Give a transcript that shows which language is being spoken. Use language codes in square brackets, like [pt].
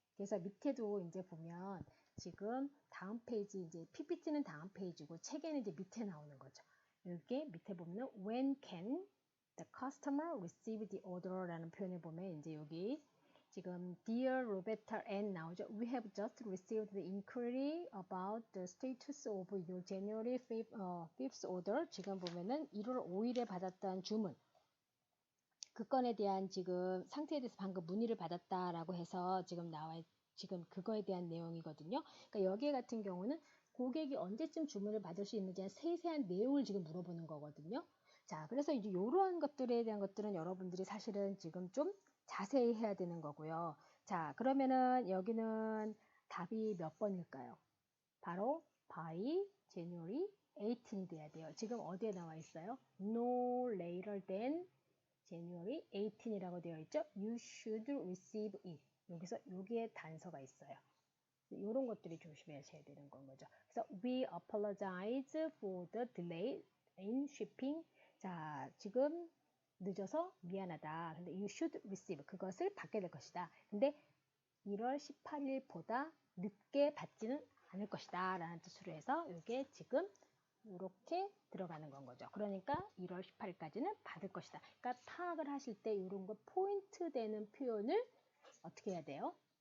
[ko] 그래서 밑에도 이제 보면 지금 다음 페이지 이제 PPT는 다음 페이지고 책에는 이제 밑에 나오는 거죠. 이렇게 밑에 보면은 [en] when can the customer receive the order [ko] 라는 표현을 보면 이제 여기 지금 Dear Roberta Ann 나오죠. [en] We have just received the inquiry about the status of your January 5th order. [ko] 지금 보면은 1월 5일에 받았다는 주문. 그 건에 대한 지금 상태에 대해서 방금 문의를 받았다라고 해서 지금 그거에 대한 내용이거든요. 그러니까 여기 같은 경우는 고객이 언제쯤 주문을 받을 수 있는지 세세한 내용을 지금 물어보는 거거든요. 자, 그래서 이제 이러한 것들에 대한 것들은 여러분들이 사실은 지금 좀 자세히 해야 되는 거고요. 자, 그러면은 여기는 답이 몇 번일까요? 바로 [en] by January [ko] 18이 돼야 돼요. 지금 어디에 나와 있어요? [en] No later than January 18이라고 [ko] 되어 있죠? [en] You should receive it. [ko] 여기서 여기에 단서가 있어요. 이런 것들이 조심하셔야 되는 건 거죠. 그래서 [en] we apologize for the delay in shipping. [ko] 자, 지금 늦어서 미안하다. 근데 [en] you should receive [ko] 그것을 받게 될 것이다. 근데 1월 18일보다 늦게 받지는 않을 것이다 라는 뜻으로 해서 이게 지금 이렇게 들어가는 건 거죠. 그러니까 1월 18일까지는 받을 것이다. 그러니까 파악을 하실 때 이런 거 포인트 되는 표현을 어떻게 해야 돼요?